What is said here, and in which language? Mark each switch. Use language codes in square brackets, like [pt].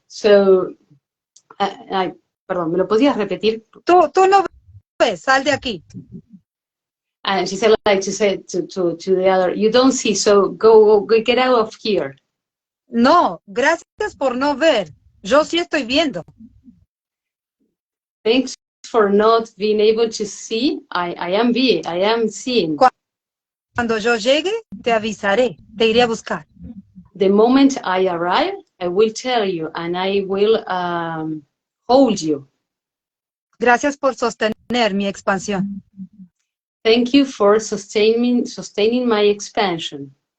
[es] So, perdón, ¿me lo podías repetir? Tú no ves. Sal de aquí. [en] And she said, like, she said to the other, you don't see, so go get out of here. [es] No, gracias por no ver. Yo sí estoy viendo. [en] Thanks for not being able to see. I am seeing. [es] Cuando yo llegue, te avisaré. Te iré a buscar. [en] The moment I arrive, I will tell you, and I will hold you. [es] Gracias por sostener mi expansión. [en] Thank you for sustaining my expansion.